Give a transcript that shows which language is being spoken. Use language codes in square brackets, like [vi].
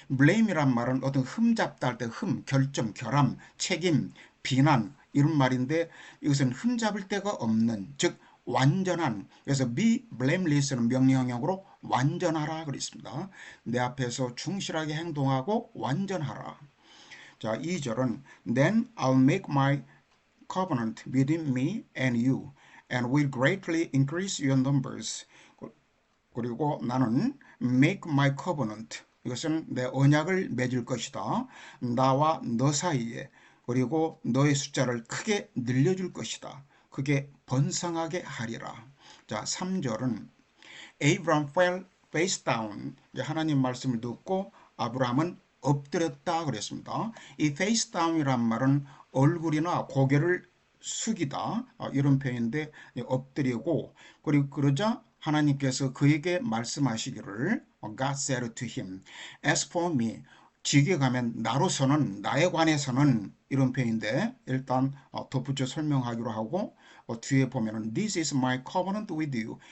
[ko] blame이란 말은 어떤 흠잡다 할 때 결점, 결함, 책임, 비난 이런 말인데, 이것은 흠잡을 데가 없는, 즉 완전한. 그래서 be blameless는 명령형으로 완전하라 그랬습니다. 내 앞에서 충실하게 행동하고 완전하라. 자, 2절은 [en] Then I'll make my covenant between me and you and will greatly increase your numbers. [ko] 그리고 나는 [en] make my covenant, [ko] 이것은 내 언약을 맺을 것이다. 나와 너 사이에. 그리고 너의 숫자를 크게 늘려줄 것이다. 크게 번성하게 하리라. 자, 3절은 [en] Abraham fell face down. [ko] 하나님 말씀을 듣고 아브라함은 엎드렸다 그랬습니다. 이 face down이란 말은 얼굴이나 고개를 숙이다 이런 표현인데, 엎드리고 그리고 그러자 하나님께서 그에게 말씀하시기를 [en] God said to him, As for me, [ko] 지게 가면 나로서는, 나에 관해서는 이런 표현인데, 일단 덧붙여 설명하기로 하고, 뒤에 보면은 [en] This is my covenant with you.